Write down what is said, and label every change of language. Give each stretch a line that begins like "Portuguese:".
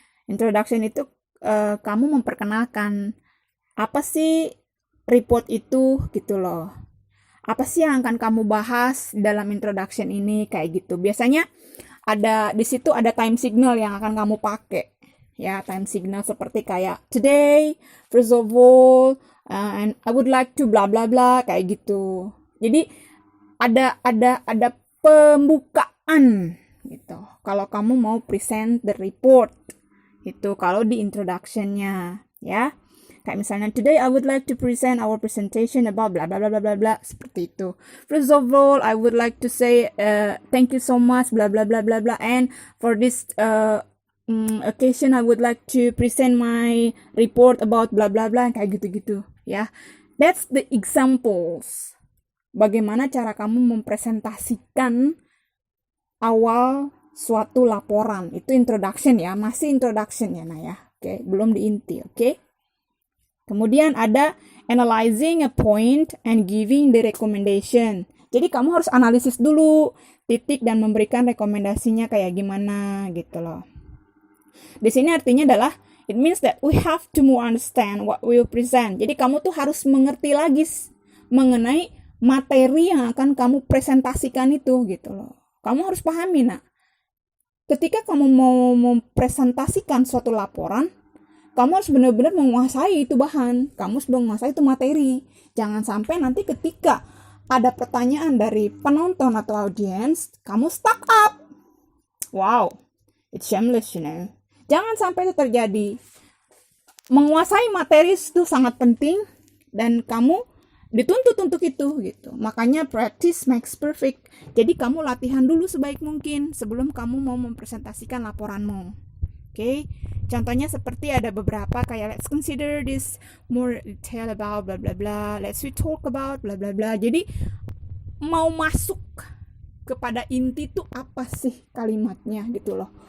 Indonesian: Introduction itu kamu memperkenalkan apa sih report itu gitu loh. Apa sih yang akan kamu bahas dalam introduction ini, kayak gitu. Biasanya di situ ada time signal yang akan kamu pakai. Ya,
English: time signal
Indonesian: seperti kayak
English: today, first of all, and I would like to bla bla bla,
Indonesian: kayak gitu. Jadi ada pembukaan gitu. Kalau kamu mau
English: present the report
Indonesian: itu kalau di introduction-nya ya. Kayak misalnya
English: today I would like to present our presentation about bla bla bla bla bla bla,
Indonesian: seperti itu.
English: First of all, I would like to say thank you so much bla bla bla bla bla, and for this occasion I would like to present my report about bla bla bla,
Indonesian: kayak gitu-gitu ya.
English: That's the examples.
Indonesian: Bagaimana cara kamu mempresentasikan awal suatu laporan. Itu introduction ya, masih introduction ya nah ya. Oke, belum di inti, oke? Kemudian ada
English: analyzing a point and giving the recommendation.
Indonesian: Jadi kamu harus analisis dulu titik dan memberikan rekomendasinya kayak gimana gitu loh. Di sini artinya adalah
English: it means that we have to more understand what we will present.
Indonesian: Jadi kamu tuh harus mengerti lagi mengenai materi yang akan kamu presentasikan itu gitu loh. Kamu harus pahami nak. Ketika kamu mau mempresentasikan suatu laporan, kamu harus benar-benar menguasai itu bahan. Kamu harus menguasai itu materi. Jangan sampai nanti ketika ada pertanyaan dari penonton atau audiens, kamu stuck up.
English: Wow, it's shameless, you know.
Indonesian: Jangan sampai itu terjadi. Menguasai materi itu sangat penting dan kamu dituntut untuk itu gitu. Makanya
English: practice makes perfect.
Indonesian: Jadi kamu latihan dulu sebaik mungkin sebelum kamu mau mempresentasikan laporanmu. Oke. Contohnya seperti ada beberapa kayak
English: let's consider this more detail about bla bla bla, let's we talk about bla bla bla.
Indonesian: Jadi mau masuk kepada inti tuh apa sih kalimatnya gitu loh.